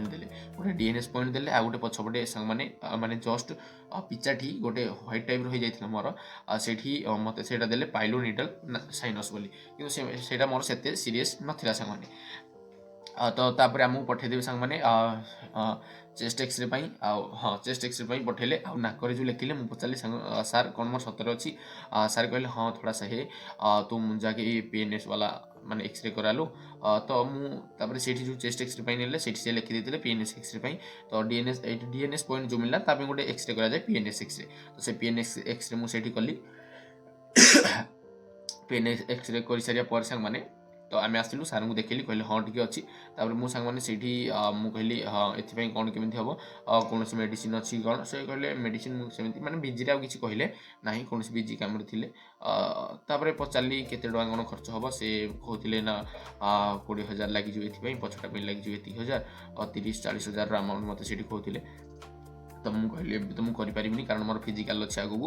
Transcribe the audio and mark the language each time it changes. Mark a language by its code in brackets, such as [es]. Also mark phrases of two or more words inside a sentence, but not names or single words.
[or] ଦେଲେ ଗୋଟେ [en] DNS point [or] ଦେଲେ ଆଉ ଗୋଟେ ପଛପଟେ ସାଙ୍ଗମାନେ ମାନେ ଜଷ୍ଟ ପିଚାଠି ଗୋଟେ ହ୍ୱାଇଟ୍ ଟାଇପ୍ର ହେଇଯାଇଥିଲା ମୋର ସେଇଠି ମୋତେ ସେଇଟା ଦେଲେ ପାଇଲୋ [en] needle sinus [or] ବୋଲି କିନ୍ତୁ ସେଇଟା ମୋର ସେତେ ସିରିୟସ୍ ନଥିଲା ସାଙ୍ଗମାନେ ତ ତାପରେ ଆମକୁ ପଠାଇଦେବେ ସାଙ୍ଗମାନେ [en] chest X-ray [or] ପାଇଁ ଆଉ ହଁ [en] chest X-ray [or] ପାଇଁ ପଠାଇଲେ ଆଉ ନାକରେ ଯେଉଁ ଲେଖିଲେ ମୁଁ ପଚାରିଲି ସାର୍ କ'ଣ ମୋର ସତରେ ଅଛି ସାର୍ କହିଲେ ହଁ [hi] थोड़ा सा है तुम जाके PNS वाला [or] ମାନେ ଏକ୍ସରେ କରାଲୁ ତ ମୁଁ ତାପରେ ସେଇଠି ଯେଉଁ [en] chest X-ray [or] ପାଇଁ ନେଲେ ସେଇଠି ସେ ଲେଖିଦେଇଥିଲେ [en] PNS X-ray [or] ପାଇଁ ତ [en] DNS point [or] ଯେଉଁ ମିଳିଲା ତା ପାଇଁ ଗୋଟେ ଏକ୍ସରେ କରାଯାଏ [en] PNS X-ray [or] ତ ସେ [en] PNS X-ray [or] ମୁଁ ସେଇଠି କଲି [en] PNS X-ray [or] କରିସାରିବା ପରେ ସାଙ୍ଗମାନେ ତ ଆମେ ଆସିଲୁ ସାର୍ଙ୍କୁ ଦେଖେଇଲି କହିଲେ ହଁ ଟିକେ ଅଛି ତାପରେ ମୁଁ ସାଙ୍ଗମାନେ ସେଇଠି ମୁଁ କହିଲି ହଁ ଏଥିପାଇଁ କ'ଣ କେମିତି ହେବ କୌଣସି ମେଡ଼ିସିନ୍ ଅଛି କ'ଣ ସେ କହିଲେ ମେଡ଼ିସିନ୍ ସେମିତି ମାନେ ବିଜିରେ ଆଉ କିଛି କହିଲେ ନାହିଁ କୌଣସି ବିଜି କାମରେ ଥିଲେ ତାପରେ ପଚାରିଲି କେତେ ଟଙ୍କା କ'ଣ ଖର୍ଚ୍ଚ ହେବ ସେ କହୁଥିଲେ ନା 20,000 ଲାଗିଯିବ ଏଥିପାଇଁ ପଛଟା ପାଇଁ ଲାଗିଯିବ ଏତିକି ହଜାର 30-40 ହଜାରର ଆମାଉଣ୍ଟ ମୋତେ ସେଇଠି କହୁଥିଲେ ତ ମୁଁ କହିଲି ଏବେ ତ ମୁଁ କରିପାରିବିନି କାରଣ ମୋର ଫିଜିକାଲ୍ ଅଛି ଆଗକୁ